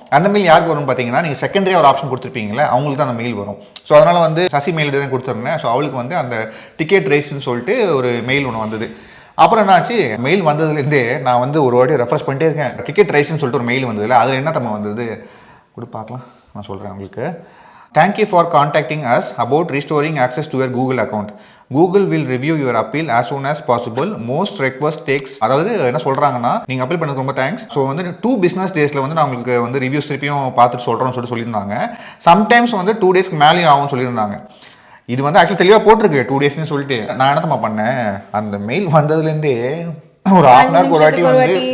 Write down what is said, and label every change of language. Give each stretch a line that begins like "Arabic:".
Tamil: அந்த மெயில் யாருக்கு வரும் பார்த்தீங்கன்னா நீங்கள் செகண்டரியாக ஒரு ஆப்ஷன் கொடுத்துருப்பீங்களே அவங்களுக்கு தான் அந்த மெயில் வரும். ஸோ அதனால் வந்து சசி மெயில் தான் கொடுத்துருந்தேன். ஸோ அவளுக்கு வந்து அந்த டிக்கெட் ரேஷன் சொல்லிட்டு ஒரு மெயில் ஒன்று வந்தது. அப்புறம் என்னாச்சு, மெயில் வந்ததுலேருந்தே நான் வந்து ஒரு வாட்டி ரெஃப்ரெஷ் பண்ணிட்டே இருக்கேன். டிக்கெட் ரேஷன் சொல்லிட்டு ஒரு மெயில் வந்ததில்ல, அதில் என்ன தம்மா வந்தது கூட பார்க்கலாம், நான் சொல்கிறேன் உங்களுக்கு.
English: Thank you for contacting us about restoring access to your Google account. Google will review your appeal as soon as possible. Most request takes,
Tamil: அதாவது என்ன சொல்கிறாங்கன்னா நீங்கள் அப்பீல் பண்ணதுக்கு ரொம்ப தேங்க்ஸ். ஸோ வந்து 2 business daysல வந்து நான் உங்களுக்கு வந்து ரிவ்யூஸ் திருப்பியும் பார்த்துட்டு சொல்கிறோன்னு சொல்லியிருந்தாங்க. சம்டைம்ஸ் வந்து 2 daysக்கு மேலேயும் ஆகும்னு சொல்லியிருந்தாங்க. இது வந்து ஆக்சுவலி தெளிவாக போட்டிருக்கு 2 daysன்னு சொல்லிட்டு. நான் என்ன பண்ணேன், அந்த மெயில் வந்ததுலேருந்தே ஒரு ஹாஃப் அன் ஹவருக்கு ஒரு வாட்டி வந்து